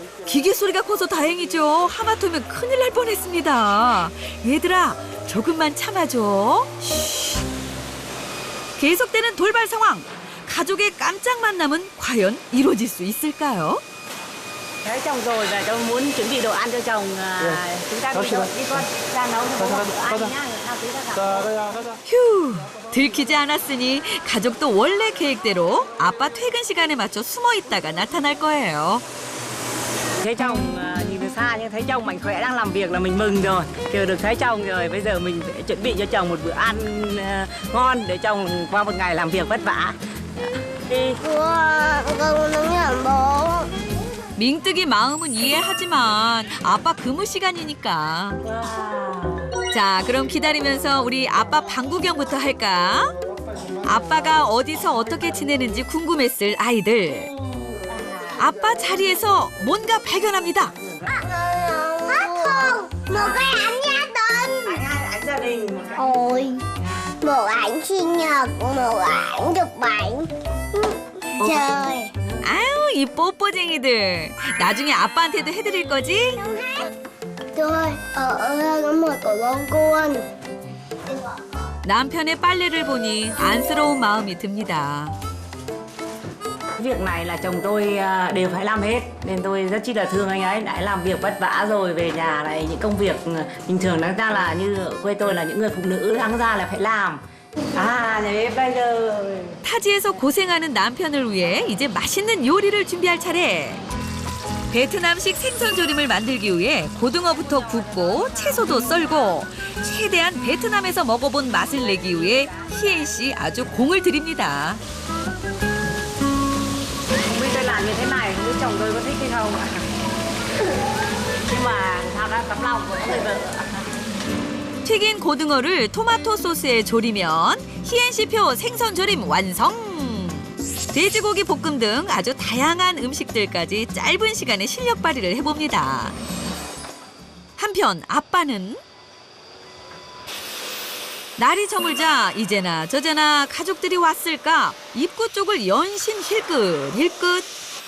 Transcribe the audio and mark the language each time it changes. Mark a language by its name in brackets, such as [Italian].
[Korean] 기계 소리가 커서 다행이죠. 하마터면 큰일 날 뻔했습니다. 얘들아 조금만 참아줘. 쉿. 계속되는 돌발 상황. 가족의 깜짝 만남은 과연 이루어질 수 있을까요? [Vietnamese] Thấy chồng rồi và tôi muốn chuẩn bị đồ ăn cho chồng. Chúng ta đi con ra nấu cho bố bữa ăn nhá. Nào tí ra gặp. [Korean] 휴, 들키지 않았으니 가족도 원래 계획대로 아빠 퇴근 시간에 맞춰 숨어 있다가 나타날 거예요. [Vietnamese] Thấy chồng nhìn từ xa nhưng thấy chồng mạnh khỏe đang làm việc là mình mừng rồi. Chờ được thấy chồng rồi bây giờ mình phải chuẩn bị cho chồng một bữa ăn ngon để chồng qua một ngày làm việc vất vả. Đi. con nóng nhận bố. [Korean] 밍뜨기 마음은 이해하지만 아빠 근무 시간이니까. 자, 그럼 기다리면서 우리 아빠 방 구경부터 할까? 아빠가 어디서 어떻게 지내는지 궁금했을 아이들. 아빠 자리에서 뭔가 발견합니다. [Vietnamese] Không, một cái ảnh gia đình. Ảnh gia đình. Ôi, một ảnh sinh nhật, một ảnh chụp ảnh. Trời. [Korean] 아유, 이 뽀뽀쟁이들. 나중에 아빠한테도 해드릴 거지? [Vietnamese] Tôi có một tổ bóng con. [Korean] 남편의 빨래를 보니 안쓰러운 마음이 듭니다. [Vietnamese] Việc này là chồng tôi đều phải làm hết nên tôi rất chi là thương anh ấy. Đã làm việc vất vả rồi về nhà này những công việc bình thường đáng ra là như ở quê tôi là những người phụ nữ đáng ra là phải làm. [Korean] 아, 네, [Vietnamese] bây giờ [Korean] 타지에서 고생하는 남편을 위해 이제 맛있는 요리를 준비할 차례. 베트남식 생선 조림을 만들기 위해 고등어부터 굽고 채소도 썰고 최대한 베트남에서 먹어본 맛을 내기 위해 희엔 씨 아주 공을 들입니다. [Vietnamese] không biết tôi làm như thế này không biết chồng tôi có thích hay không ạ. Nhưng mà sao đã tấm lòng của người vợ. [Korean] 튀긴 고등어를 토마토 소스에 조리면 희엔 씨표 생선 조림 완성! 돼지고기 볶음 등 아주 다양한 음식들까지 짧은 시간에 실력 발휘를 해봅니다. 한편 아빠는 날이 저물자 이제나 저제나 가족들이 왔을까 입구 쪽을 연신 힐끗힐끗.